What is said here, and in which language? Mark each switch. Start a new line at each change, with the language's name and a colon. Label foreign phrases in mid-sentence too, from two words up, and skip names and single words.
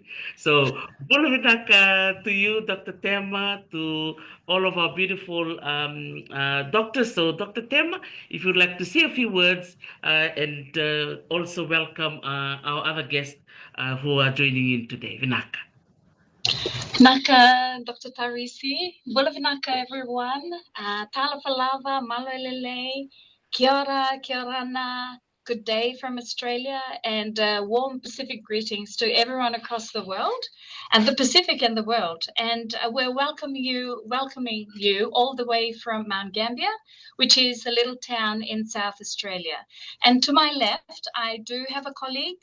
English: So, Bulavinaka to you, Dr. Tema, to all of our beautiful doctors. So, Dr. Tema, if you'd like to say a few words and also welcome our other guests who are joining in today. Vinaka. Naka, Dr. Tarisi, Bulavinaka, everyone.
Samoan: Tala Falava,
Māori: Malolele, Kia ora, kia orana.
English: Good day from Australia, and warm Pacific greetings to everyone across the world, and the Pacific and the world. And we're welcoming you all the way from Mount Gambier, which is a little town in South Australia. And to my left, I do have a colleague.